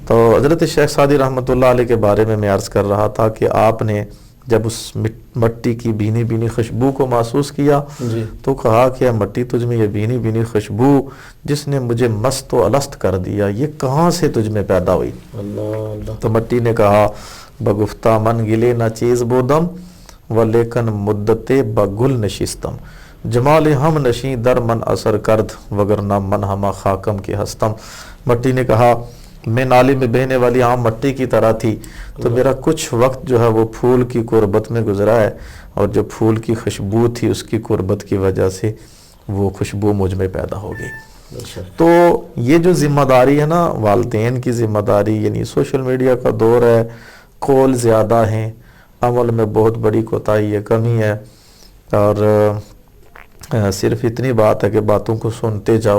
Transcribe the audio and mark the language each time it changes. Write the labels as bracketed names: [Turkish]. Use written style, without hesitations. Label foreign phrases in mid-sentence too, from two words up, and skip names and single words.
[Urdu] تو حضرت شیخ سعدی [Arabic] رحمۃ اللہ علیہ [Urdu] کے بارے میں عرض کر رہا تھا کہ آپ نے جب اس مٹی کی بھینی بھینی خوشبو کو محسوس کیا جی تو کہا کہ مٹی تجھ میں یہ بھینی بھینی خوشبو جس نے مجھے مست و الست کر دیا، یہ کہاں سے تجھ میں پیدا ہوئی؟ اللہ اللہ. تو مٹی نے کہا [Persian] بگفتہ من گلے نہ چیز بودم و لیکن مدت بگل نشستم، جمال ہم نشیں در من اثر کرد وگرنہ من ہما خاکم کے ہستم. [Urdu] مٹی نے کہا میں نالی میں بہنے والی عام مٹی کی طرح تھی، تو میرا کچھ وقت جو ہے وہ پھول کی قربت میں گزرا ہے، اور جو پھول کی خوشبو تھی اس کی قربت کی وجہ سے وہ خوشبو مجھ میں پیدا ہو گئی. بے شک. تو یہ جو ذمہ داری ہے نا والدین کی ذمہ داری، یعنی [English] social media [Urdu] کا دور ہے، قول زیادہ ہیں، عمل میں بہت بڑی کوتاہی ہے، کمی ہے، اور صرف اتنی بات ہے کہ باتوں کو سنتے جاؤ،